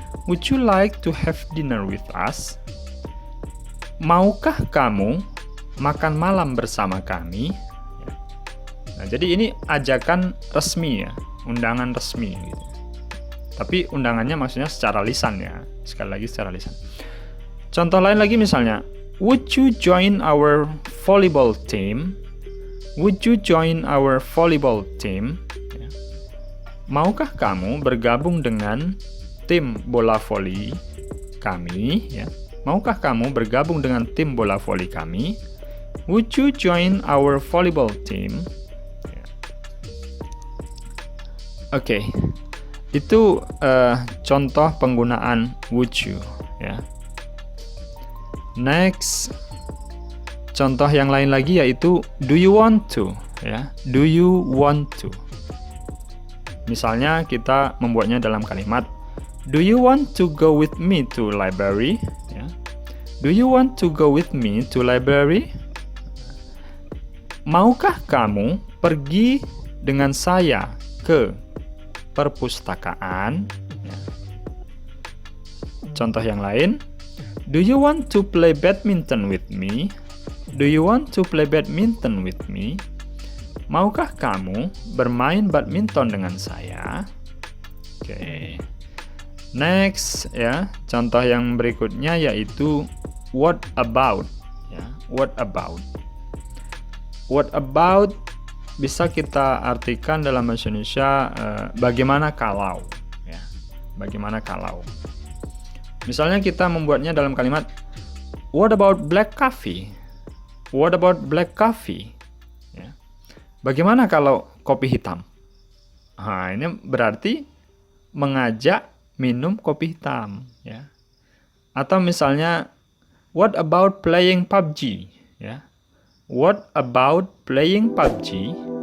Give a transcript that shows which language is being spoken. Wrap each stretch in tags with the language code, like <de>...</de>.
<en>Would you like to have dinner with us?</en> <id>Maukah kamu makan malam bersama kami? Ya. Nah, jadi ini ajakan resmi ya, undangan resmi gitu. Tapi undangannya maksudnya secara lisan ya, sekali lagi secara lisan. Contoh lain lagi misalnya,</id> <en>would you join our volleyball team? Would you join our volleyball team?</en> <id>Ya. Maukah kamu bergabung dengan tim bola voli kami? Ya. Maukah kamu bergabung dengan tim bola voli kami?</id> <en>Would you join our volleyball team?</en> <id>Ya. Oke, itu contoh penggunaan would you. Ya. Next, contoh yang lain lagi yaitu</id> <en>do you want to? Ya, do you want to?</en> <id>Misalnya kita membuatnya dalam kalimat</id> <en>do you want to go with me to library? Ya. Do you want to go with me to library?</en> <id>Maukah kamu pergi dengan saya ke perpustakaan?</id> <en>Ya.</en> <id>Contoh yang lain,</id> <en>do you want to play badminton with me? Do you want to play badminton with me?</en> <id>Maukah kamu bermain badminton dengan saya? Oke. Next ya, contoh yang berikutnya yaitu</id> <en>what about</en> <id>ya. What about?</id> <en>What about</en> <id>bisa kita artikan dalam bahasa Indonesia bagaimana kalau ya. Bagaimana kalau? Misalnya kita membuatnya dalam kalimat</id> <en>what about black coffee? What about black coffee?</en> <id>Ya. Bagaimana kalau kopi hitam? Nah, ini berarti mengajak minum kopi hitam, ya. Atau misalnya</id> <en>what about playing PUBG? Ya. What about playing PUBG?</en>